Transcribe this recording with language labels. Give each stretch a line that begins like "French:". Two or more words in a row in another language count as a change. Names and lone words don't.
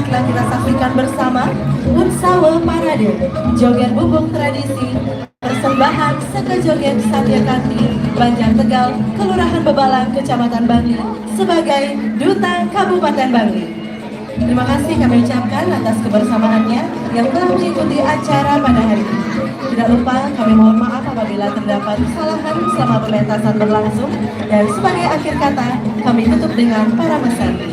Indonesian: telah kita saksikan bersama Unsawe Parade, joget bubuk tradisi, persembahan Seka Joget Satya Kanti, Banjar Tegal, Kelurahan Bebalang, Kecamatan Bangli, sebagai Duta Kabupaten Bangli. Terima kasih kami ucapkan atas kebersamaannya yang telah mengikuti acara pada hari ini. Tidak lupa kami mohon maaf apabila terdapat kesalahan selama pementasan berlangsung. Dan sebagai akhir kata, kami tutup dengan para pesan.